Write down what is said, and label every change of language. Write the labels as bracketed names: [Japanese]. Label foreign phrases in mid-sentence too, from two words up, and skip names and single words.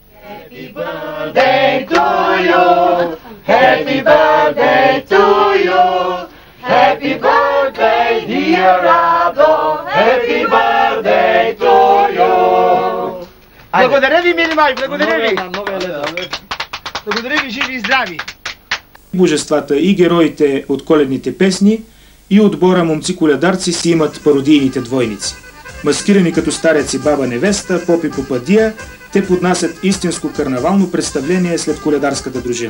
[English] Happy birthday to you. Happy birthday to you. Happy birthday, dear Rado. Happy birthday to you. [Bulgarian] Благодаря ви, мили мои, благодаря ви. Благодаря ви, живи и здрави. Божествата и героите от коледните песни и отбора момци-коледарци си имат пародийните двойници. Маскирани като старец и баба невеста, поп и попадия, те поднасят истинско карнавално представление след коледарската дружина.